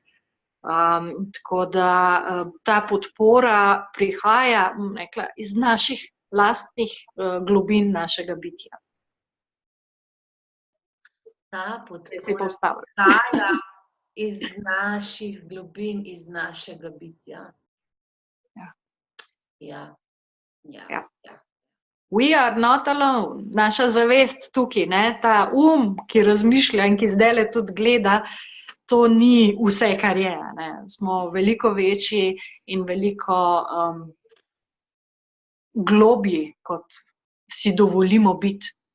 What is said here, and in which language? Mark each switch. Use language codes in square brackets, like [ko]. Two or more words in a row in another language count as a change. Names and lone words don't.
[sl] Tako da ta podpora prihaja, rekla, iz naših lastnih globin našega bitja. Ta podpora prihaja iz naših globin, iz našega bitja. Ja. [en] We are not alone. [sl] Naša zavest tukaj, ne, ta ki razmišlja in ki zdajle tudi gleda, to ni vse, kar je, ne. Smo veliko večji in veliko globji, kot si dovolimo biti.